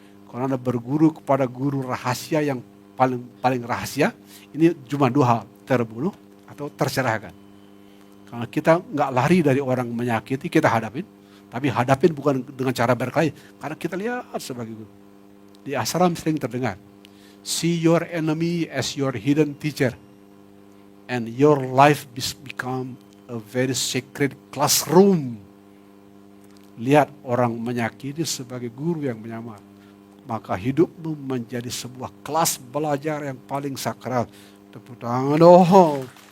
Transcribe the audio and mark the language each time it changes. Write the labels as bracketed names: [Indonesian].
[Indonesian] Kalau Anda berguru kepada guru rahasia yang paling rahasia, ini cuma 2 hal, terbunuh atau tercerahkan. Kalau kita nggak lari dari orang menyakiti, kita hadapin. Tapi hadapin bukan dengan cara berkelahi, karena kita lihat sebagai guru. Di ashram sering terdengar, [English] see your enemy as your hidden teacher, and your life become a very sacred classroom. [Indonesian] Lihat orang menyakiti sebagai guru yang menyamar, maka hidupmu menjadi sebuah kelas belajar yang paling sakral. Tepuk tangan dong.